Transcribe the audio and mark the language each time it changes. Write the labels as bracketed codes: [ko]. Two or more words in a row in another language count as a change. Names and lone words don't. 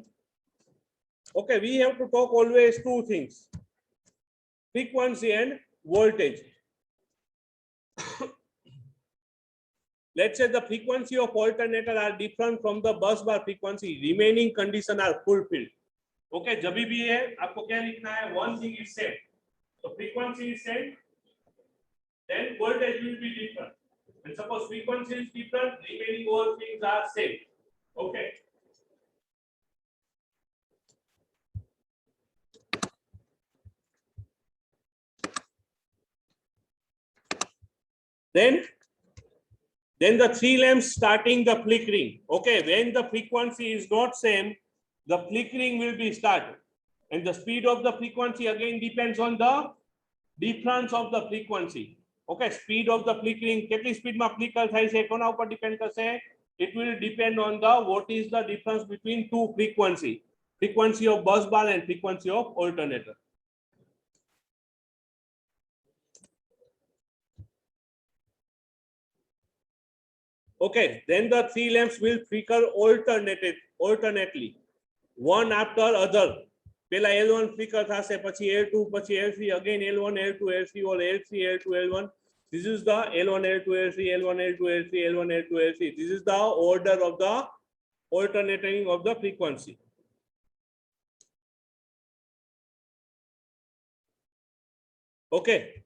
[en] Okay, we have to talk always two things, frequency and voltage. Let's say the frequency of alternator are different from the bus bar frequency, remaining condition are fulfilled. [hi] Okay, जब भी है आपको क्या लिखना है, [en] one thing is same, so frequency is same, then voltage will be different. And suppose frequency is different, remaining all things are same. Okay. Then the three lamps starting the flickering. Okay, when the frequency is not same, the flickering will be started. And the speed of the frequency again depends on the difference of the frequency. Okay, speed of the flickering, [gu] કેટલી સ્પીડમાં ફ્લિકર થાય છે કોના ઉપર ડિપેન્ડ કરશે? [en] It will depend on the what is the difference between two frequency of bus bar and frequency of alternator. Okay, then the three lamps will flicker alternately, one after other. [gu] પેલા L1 flicker થશે, પછી L2, પછી L3, again L1, L2, L3, or L3, L2, L1. [en] This is the L1, L2, L3, L1, L2, L3, L1, L2, L3. This is the order of the alternating of the frequency. Okay.